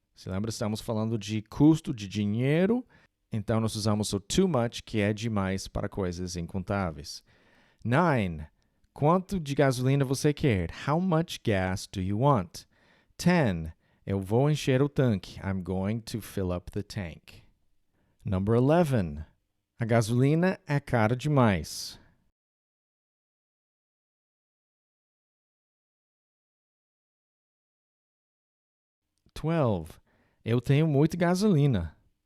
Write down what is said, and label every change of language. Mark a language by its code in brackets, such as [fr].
[pt] Se lembra, estamos falando de custo de dinheiro, então nós usamos o too much, que é demais para coisas incontáveis. 9. Quanto de gasolina você quer? [en] How much gas do you want? 10. [pt] Eu vou encher o tanque. [en] I'm going to fill up the tank. Number 11. [pt] A gasolina é cara demais. Eu tenho muita gasolina.